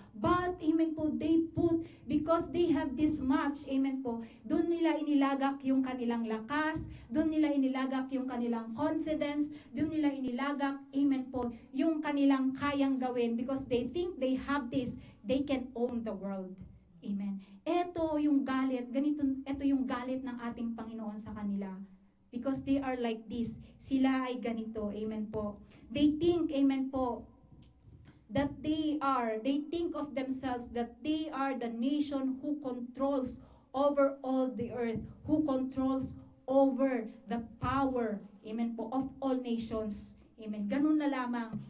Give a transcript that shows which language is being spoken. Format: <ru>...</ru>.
<en>But,</en> <tl>amen po,</tl> <en>they put, because they have this much,</en> <tl>amen po, doon nila inilagak yung kanilang lakas, doon nila inilagak yung kanilang confidence, doon nila inilagak, amen po, yung kanilang kayang gawin,</tl> <en>because they think they have this, they can own the world.</en> <tl>Amen. Ito yung galit, ito yung galit ng ating Panginoon sa kanila.</tl> <en>Because they are like this.</en> <tl>Sila ay ganito. Amen po.</tl> <en>They think, amen po, that they think of themselves that they are the nation who controls over all the earth, who controls over the power, amen po, of all nations. Amen.</en> <tl>Ganun na lamang.</tl>